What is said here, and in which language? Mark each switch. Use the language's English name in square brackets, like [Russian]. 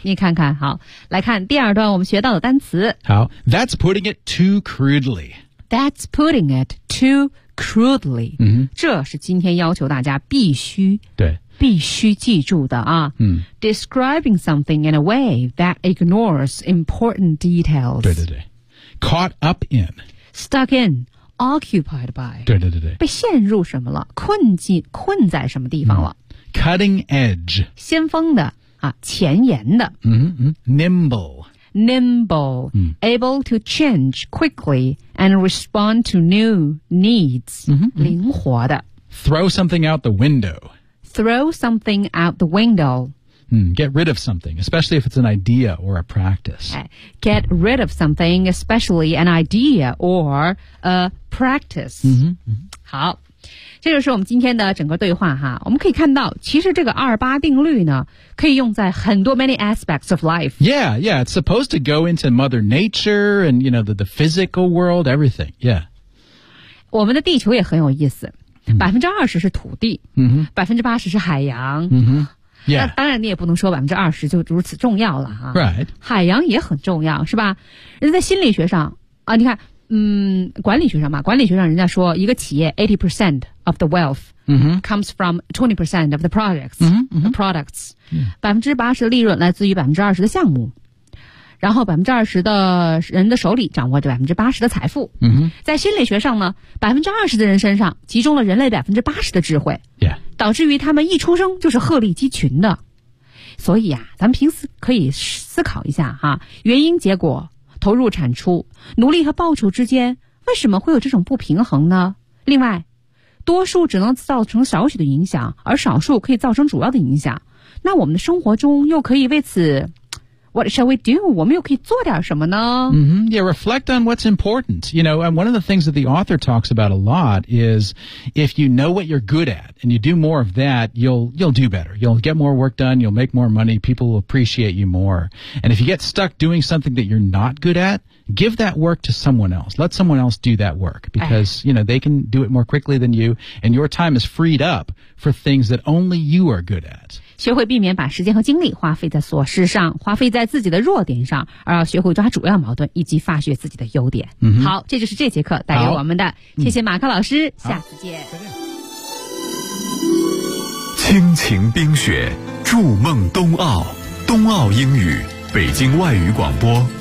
[Chinese] 你看看，好，来看第二段我们学到的单词。好 [English] ，That's putting it too crudely. That's putting it too. Crudely,、 mm-hmm. [Chinese] 这是今天要求大家必须对必须记住的啊、嗯、 [English] Describing something in a way that ignores important details. [Chinese] 对对对 [English] Caught up in. Stuck in. Occupied by. [Chinese] 对对对对被陷入什么了困在什么地方了、 [English] mm-hmm. Cutting edge. [Chinese] 先锋的啊前沿的、 [English] mm-hmm. Nimble. Nimble,、嗯、 able to change quickly and respond to new needs,、嗯嗯、 [Chinese] 灵活的。 [English] Throw something out the window. Throw something out the window.、嗯、get rid of something, especially if it's an idea or a practice. Get rid of something, especially an idea or a practice. 嗯嗯 [Chinese] 好。这就是我们今天的整个对话哈。我们可以看到，其实这个二八定律呢，可以用在很多 [English] many aspects of life. Yeah, yeah, it's supposed to go into Mother Nature and you know the physical world, everything. Yeah. [Chinese] 我们的地球也很有意思，20%是土地，80%是海洋。 [English] Mm-hmm. Yeah. [Chinese] 那当然，你也不能说20%就如此重要了哈。 [English] Right. [Chinese] 海洋也很重要，是吧？人在心理学上啊，你看。管理学上嘛，管理学上人家说一个企业 [English] 80% of the wealth、 mm-hmm. comes from 20% of the products,、 mm-hmm. the products. [Chinese] 80%的利润来自于20%的项目。然后20%的人的手里掌握着80%的财富。嗯哼，在心理学上呢，20%的人身上集中了人类80%的智慧。 [English] Yeah. [Chinese] 导致于他们一出生就是鹤立鸡群的。所以啊，咱们平时可以思考一下哈、原因结果、投入产出、努力和报酬之间为什么会有这种不平衡呢？另外，多数只能造成少许的影响，而少数可以造成主要的影响。那我们的生活中又可以为此 [English] What shall we do? [Chinese] 我们又可以做点什么呢？ [English] Mm-hmm. Yeah, reflect on what's important. You know, and one of the things that the author talks about a lot is if you know what you're good at and you do more of that, you'll do better. You'll get more work done, you'll make more money, people will appreciate you more. And if you get stuck doing something that you're not good at,Give that work to someone else. Let someone else do that work because, you know, they can do it more quickly than you. And your time is freed up for things that only you are good at. [Chinese] 学会避免把时间和精力花费在琐事上，花费在自己的弱点上，而要学会抓主要矛盾以及发掘自己的优点。 Mm-hmm. 好，这就是这节课带给我们的。谢谢马克老师，下次见。亲情冰雪，筑梦冬奥，冬奥英语，北京外语广播。